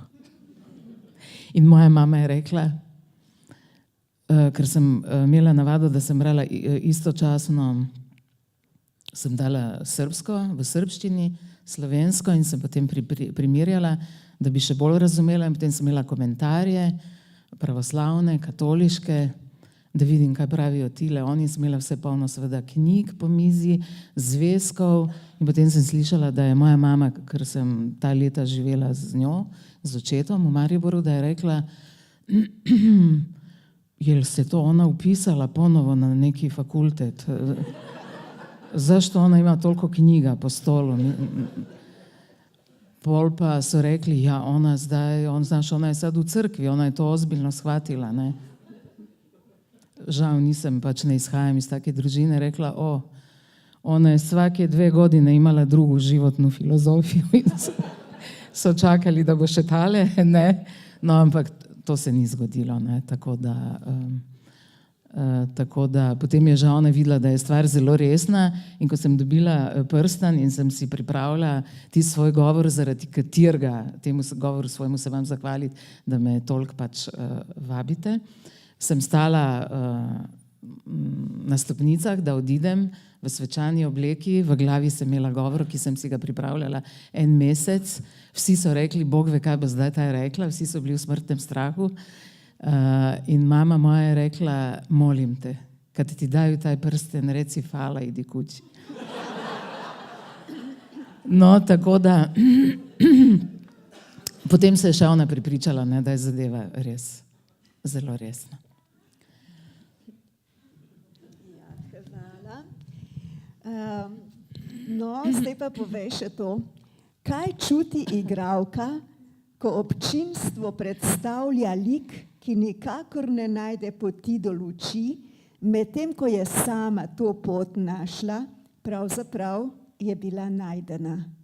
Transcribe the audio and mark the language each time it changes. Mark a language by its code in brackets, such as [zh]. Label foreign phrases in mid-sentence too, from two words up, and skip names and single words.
[sl] In moja mama je rekla, ker sem imela navado, da sem brala istočasno, sem dala srbsko v srbščini, slovensko in sem potem primerjala, da bi še bolj razumela in potem sem imela komentarje, pravoslavne, katoliške, da vidim, kaj pravijo tile. Oni sem imela vse polno seveda knjig po mizi, zvezkov in potem sem slišala, da je moja mama, ker sem ta leta živela z njo, z očetom v Mariboru, da je rekla, [sr] jel se to ona upisala ponovo na neki fakultet? Zašto ona ima toliko knjiga po stolu? [sl] Pol pa so rekli, [sr] ja, ona je sad v crkvi, ona je to ozbiljno shvatila, [sl] ne. Žal nisem, pač ne izhajam iz take družine, rekla, [sr] ona je svake 2 godine imala drugu životnu filozofijo [sl] in so čakali, da bo še tale, ne. No, ampak to se ni zgodilo, ne, tako da potem je že ona videla, da je stvar zelo resna in ko sem dobila prstan in sem si pripravila ti svoj govor, zaradi katerega temu govoru svojemu se vam zahvaliti, da me toliko pač vabite, sem stala na stopnicah, da odidem v svečani obleki, v glavi sem imela govor, ki sem si ga pripravljala 1 mesec, vsi so rekli, Bog ve, kaj bo zdaj ta rekla, vsi so bili v smrtnem strahu in mama moja je rekla, [sr] molim te, kad ti daju taj prsten, reci hvala, idi kući. [sl] No, tako da potem se je še ona pripričala, ne, da je zadeva res zelo resna. No, zdaj pa povej še to, kaj čuti igralka, ko občinstvo predstavlja lik, ki nikakor ne najde poti do luči, medtem ko je sama to pot našla, pravzaprav je bila najdena.